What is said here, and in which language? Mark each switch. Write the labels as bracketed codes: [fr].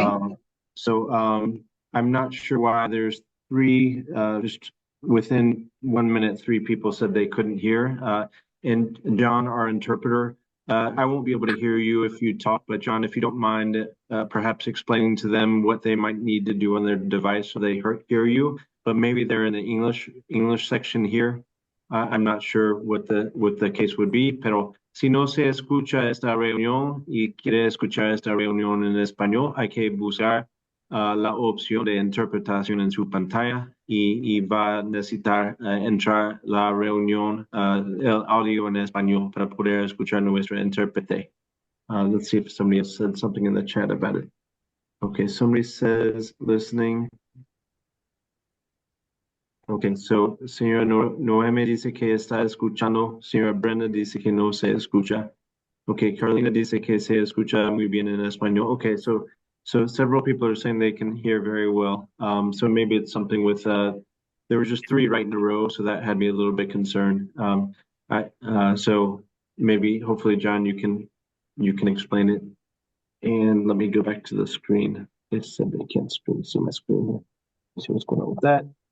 [en] I'm not sure why there's three, just within 1 minute, 3 people said they couldn't hear. And John, our interpreter, I won't be able to hear you if you talk, but John, if you don't mind perhaps explaining to them what they might need to do on their device so they hear you, but maybe they're in the English section here. I'm not sure what the case would be, [es] pero si no se escucha esta reunión y quiere escuchar esta reunión en español, hay que buscar la opción de interpretación en su pantalla y va a necesitar entrar la reunión, el audio en español para poder escuchar nuestro intérprete. [en] Let's see if somebody has said something in the chat about it. Okay, somebody says listening. Okay, so [es] señora Noemi dice que está escuchando, señora Brenda dice que no se escucha. [en] Okay, [es] Carolina dice que se escucha muy bien en español. [en] Okay, so several people are saying they can hear very well. So maybe it's something with, there were just 3 right in a row, so that had me a little bit concerned. So maybe, hopefully, John, you can explain it. And let me go back to the screen. They said they can't see my screen here. Let's see what's going on with that.